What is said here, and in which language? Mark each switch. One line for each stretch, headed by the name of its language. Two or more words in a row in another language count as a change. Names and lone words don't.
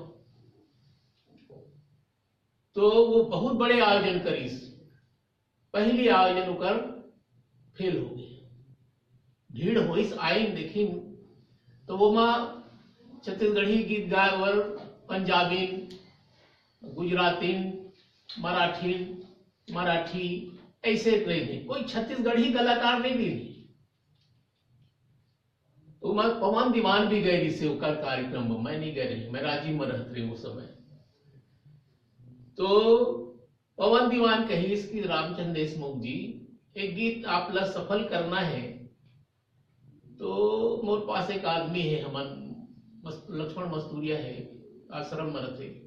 Chhattisgarhi: तो वो बहुत बड़े आयोजन करीस, पहली आयोजन ओकर फेल हो गई। भीड़ होइस आइन देखी, तो वो माँ छत्तीसगढ़ी गीत गाय और पंजाबी, गुजराती, मराठी, मराठी ऐसे रहे, कोई छत्तीसगढ़ी कलाकार नहीं भी। तो मैं पवन दीवान भी गए से ओकर कार्यक्रम में, मैं नहीं गए रही, मैं रांची में रहते रही उस समय। तो पवन दीवान कही कि रामचंद्र देशमुख जी एक गीत आप ला सफल करना है, तो मोर पास एक आदमी है, हमार लक्ष्मण मस्तूरिया है, आश्रम में रहते।